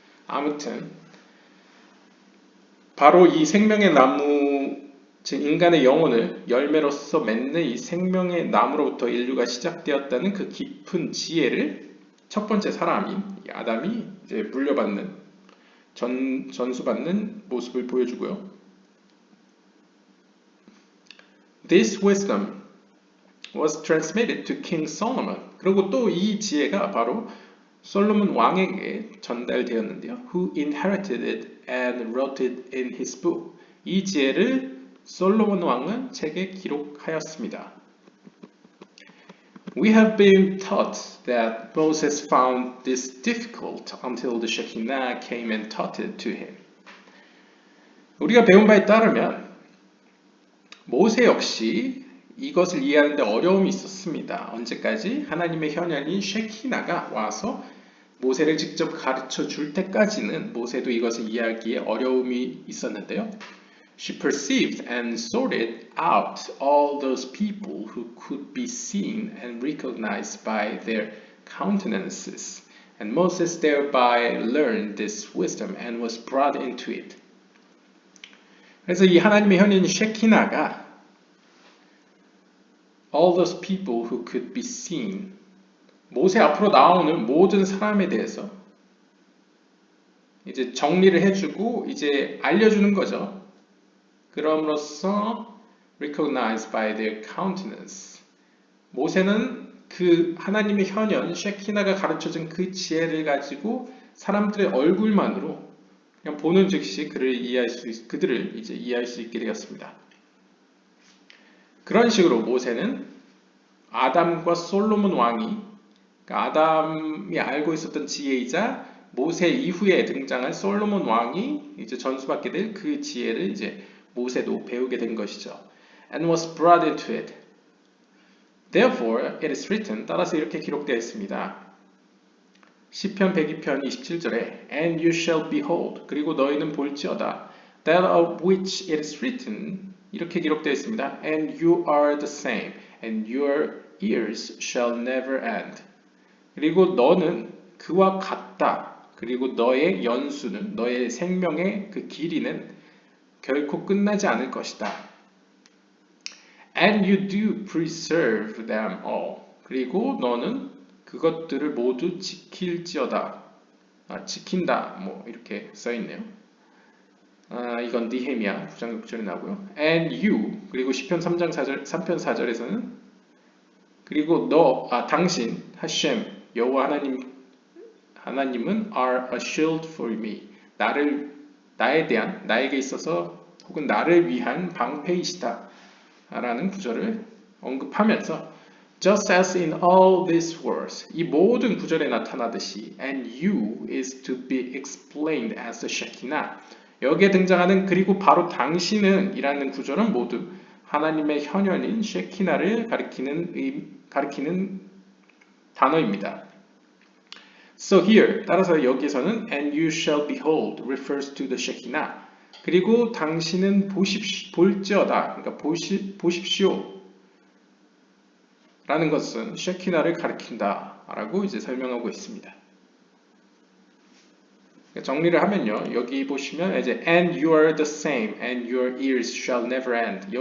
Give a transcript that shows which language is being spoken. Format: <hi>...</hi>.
<ko>아무튼 바로 이 생명의 나무, 즉 인간의 영혼을 열매로서 맺는 이 생명의 나무로부터 인류가 시작되었다는 그 깊은 지혜를 첫 번째 사람인 아담이 이제 물려받는, 전수받는 모습을 보여주고요.</ko> <en>This wisdom was transmitted to King Solomon.</en> <ko>그리고 또 이 지혜가 바로 솔로몬 왕에게 전달되었는데요.</ko> <en>Who inherited it and wrote it in his book.</en> <ko>이 지혜를 솔로몬 왕은 책에 기록하였습니다.</ko> <en>We have been taught that Moses found this difficult until the Shekinah came and taught it to him.</en> <ko>우리가 배운 바에 따르면 모세 역시 이것을 이해하는 데 어려움이 있었습니다. 언제까지? 하나님의 현현인 쉐키나가 와서 모세를 직접 가르쳐 줄 때까지는 모세도 이것을 이해하기에 어려움이 있었는데요.</ko> <en>She perceived and sorted out all those people who could be seen and recognized by their countenances. And Moses thereby learned this wisdom and was brought into it.</en> <ko>그래서 이 하나님의 현인 쉐키나가</ko> <en>all those people who could be seen,</en> <ko>모세 앞으로 나오는 모든 사람에 대해서 이제 정리를 해주고 이제 알려주는 거죠. 그럼으로써</ko> <en>recognized by their countenance.</en> <ko>모세는 그 하나님의 현현 쉐키나가 가르쳐준 그 지혜를 가지고 사람들의 얼굴만으로 그냥 보는 즉시 그들을 이제 이해할 수 있게 되었습니다. 그런 식으로 모세는 아담과 솔로몬 왕이 그러니까 아담이 알고 있었던 지혜이자 모세 이후에 등장한 솔로몬 왕이 이제 전수받게 될 그 지혜를 이제 모세도 배우게 된 것이죠.</ko> <en>And was brought into it. Therefore, it is written.</en> <ko>따라서 이렇게 기록되어 있습니다. 시편 102편 27절에</ko> <en>And you shall behold.</en> <ko>그리고 너희는 볼지어다.</ko> <en>That of which it is written.</en> <ko>이렇게 기록되어 있습니다.</ko> <en>And you are the same. And your years shall never end.</en> <ko>그리고 너는 그와 같다. 그리고 너의 연수는 너의 생명의 그 길이는 결코 끝나지 않을 것이다.</ko> <en>And you do preserve them all.</en> <ko>그리고 너는 그것들을 모두 지킬지어다. 지킨다. 뭐 이렇게 써있네요. 이건 느헤미야 9장 6절에 나오고요.</ko> <en>And you</en> <ko>그리고 시편 3장 3편 4절에서는 그리고 당신 하셴 여호와 하나님은</ko> <en>are a shield for me.</en> <ko>나에게 있어서 혹은 나를 위한 방패이시다. 라는 구절을 언급하면서</ko> <en>Just as in all these words,</en> <ko>이 모든 구절에 나타나듯이</ko> <en>and you is to be explained as the Shekinah.</en> <ko>여기에 등장하는 그리고 바로 당신은 이라는 구절은 모두 하나님의 현현인 셰키나를 가리키는 단어입니다.</ko> <en>So here,</en> <ko>따라서 여기서는</ko> <en>and you shall behold refers to the Shekinah.</en> <ko>그리고 당신은 볼지어다. 그러니까 보십시오. 라는 것은 셰키나를 가리킨다. 라고 이제 설명하고 있습니다. 정리를 하면요. 여기 보시면 이제</ko> <en>and you are the same and your years shall never end.</en>